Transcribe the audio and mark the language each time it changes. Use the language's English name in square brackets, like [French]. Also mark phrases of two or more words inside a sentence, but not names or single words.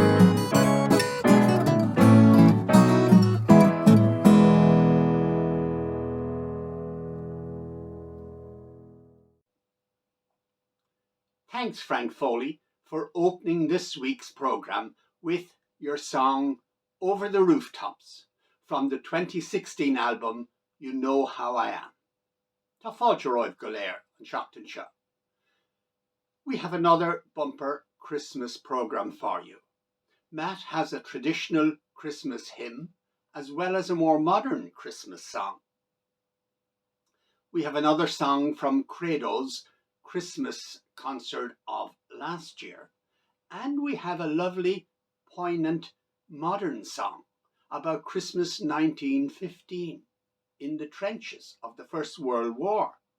[English] Thanks, Frank Foley, for opening this week's programme with your song Over the Rooftops from the 2016 album You Know How I Am. [Irish] Tá fáilte roimh go léir an seachtain seo. [English] We have another bumper Christmas programme for you. Matt has a traditional Christmas hymn as well as a more modern Christmas song. We have another song from Credo's Christmas concert of last year, and we have a lovely, poignant modern song about Christmas 1915 in the trenches of the First World War.